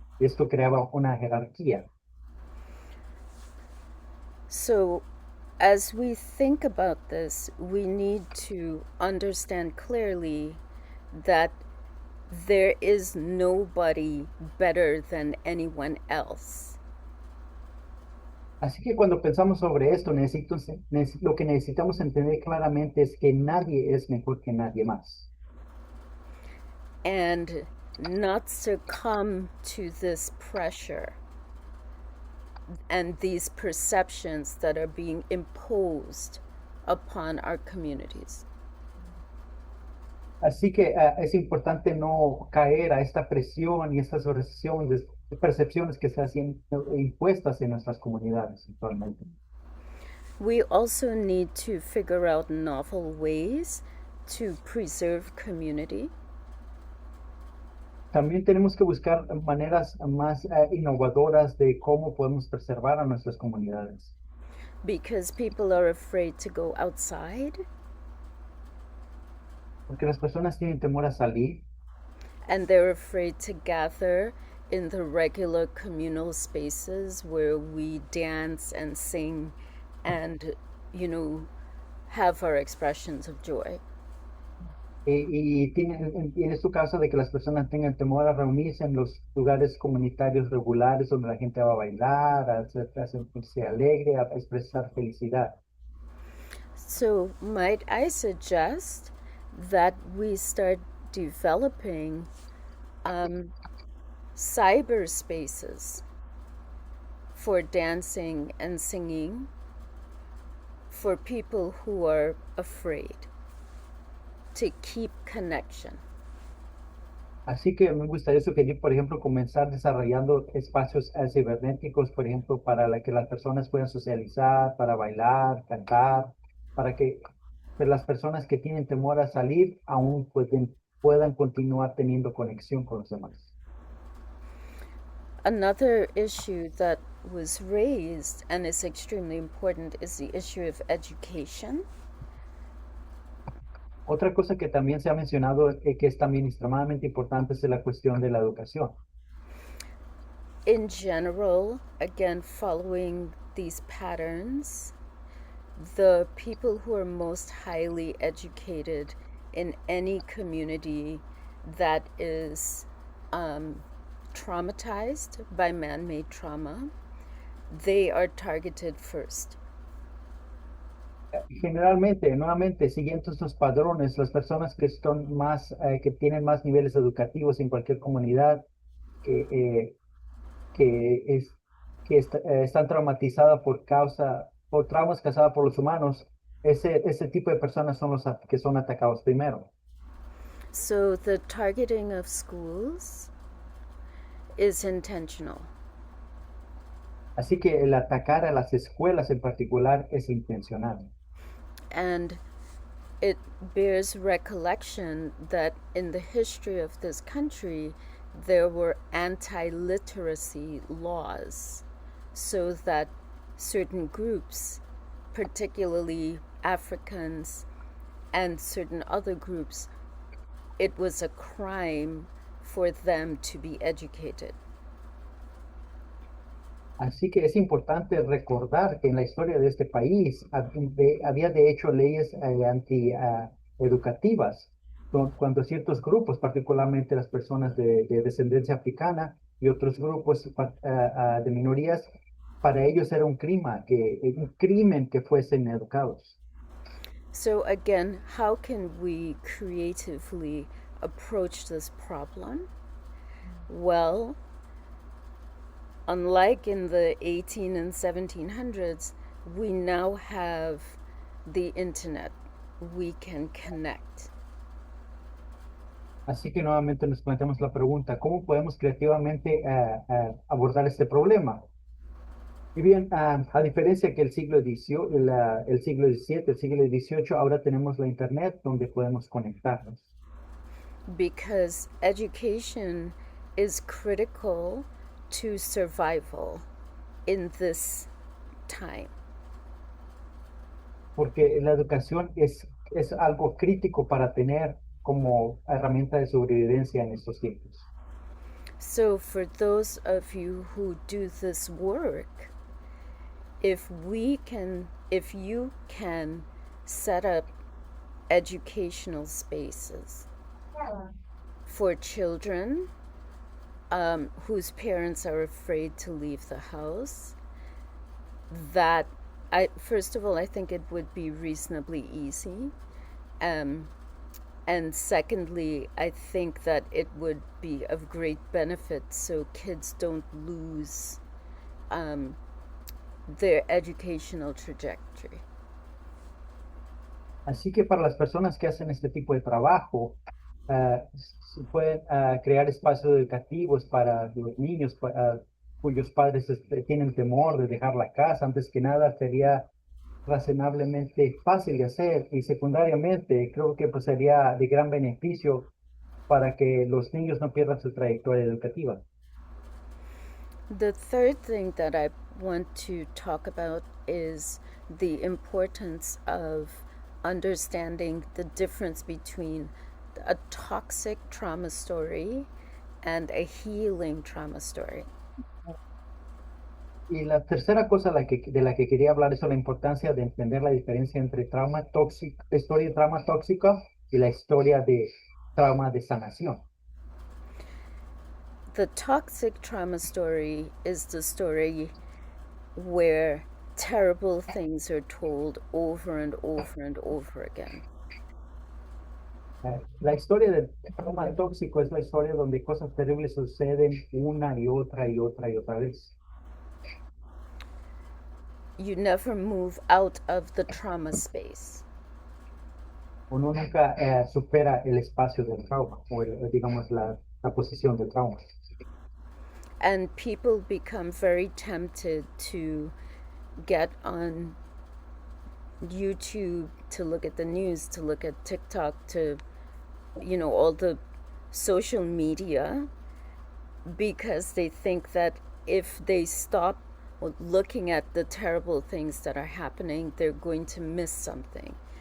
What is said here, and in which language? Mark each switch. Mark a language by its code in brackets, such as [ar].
[es] Esto creaba una jerarquía. [en] So, as we think about this, we need to understand clearly that there is nobody better than anyone else. [es] Así que cuando pensamos sobre esto, lo que necesitamos entender claramente es que nadie es mejor que nadie más. [en] And not succumb to this pressure and these perceptions that are being imposed upon our communities. [es] Así que es importante no caer a esta presión y estas percepciones que se hacen impuestas en nuestras comunidades actualmente. [en] We also need to figure out novel ways to preserve community. [es] También tenemos que buscar maneras más innovadoras de cómo podemos preservar a nuestras comunidades. [en] Because people are afraid to go outside. [es] Porque las personas tienen temor a salir. [en] And they're afraid to gather in the regular communal spaces where we dance and sing and, have our expressions of joy. [es] Y tiene su caso de que las personas tengan temor a reunirse en los lugares comunitarios regulares donde la gente va a bailar, a sentirse alegre, a expresar felicidad. [en] So might I suggest that we start developing cyberspaces for dancing and singing for people who are afraid, to keep connection. [es] Así que me gustaría sugerir, por ejemplo, comenzar desarrollando espacios cibernéticos, por ejemplo, para que las personas puedan socializar, para bailar, cantar, para que las personas que tienen temor a salir aún puedan continuar teniendo conexión con los demás. [en] Another issue that was raised and is extremely important is the issue of education. [es] Otra cosa que también se ha mencionado que es también extremadamente importante es la cuestión de la educación. [en] In general, again, following these patterns, the people who are most highly educated in any community that is traumatized by man-made trauma, they are targeted first. [es] Generalmente, nuevamente, siguiendo estos padrones, las personas que son que tienen más niveles educativos en cualquier comunidad, que están traumatizadas por traumas causados por los humanos, ese tipo de personas son los que son atacados primero. [en] So the targeting of schools is intentional. [es] Así que el atacar a las escuelas en particular es intencional. [en] And it bears recollection that in the history of this country, there were anti-literacy laws, so that certain groups, particularly Africans and certain other groups, it was a crime for them to be educated. [es] Así que es importante recordar que en la historia de este país había de hecho leyes anti-educativas, cuando ciertos grupos, particularmente las personas de descendencia africana y otros grupos de minorías, para ellos era un crimen que fuesen educados. [en] So again, how can we creatively approach this problem? Well, unlike in the 18 and 1700s, we now have the internet. We can connect. [es] Así que nuevamente nos planteamos la pregunta, ¿cómo podemos creativamente abordar este problema? Y bien, a diferencia que el siglo XVIII, el siglo XVII, el siglo XVIII, ahora tenemos la internet donde podemos conectarnos. [en] Because education is critical to survival in this time. [es] Porque la educación es algo crítico para tener como herramienta de sobrevivencia en estos tiempos. [en] So for those of you who do this work, if you can set up educational spaces for children whose parents are afraid to leave the house, that first of all, I think it would be reasonably easy. And secondly, I think that it would be of great benefit so kids don't lose their educational trajectory. [es] Así que para las personas que hacen este tipo de trabajo, se pueden crear espacios educativos para los niños cuyos padres tienen temor de dejar la casa. Antes que nada, sería razonablemente fácil de hacer, y secundariamente creo que pues sería de gran beneficio para que los niños no pierdan su trayectoria educativa. [en] The third thing that I want to talk about is the importance of understanding the difference between a toxic trauma story and a healing trauma story. [es] Y la tercera cosa de la que quería hablar es la importancia de entender la diferencia entre historia de trauma tóxica y la historia de trauma de sanación. [en] The toxic trauma story is the story where terrible things are told over and over and over again. [es] La historia del trauma tóxico es la historia donde cosas terribles suceden una y otra y otra y otra vez. [en] You never move out of the trauma space. [es] Uno nunca supera el espacio del trauma, o digamos la posición del trauma. [en] And people become very tempted to get on YouTube, to look at the news, to look at TikTok, to, all the social media, because they think that if they stop looking at the terrible things that are happening, they're going to miss something.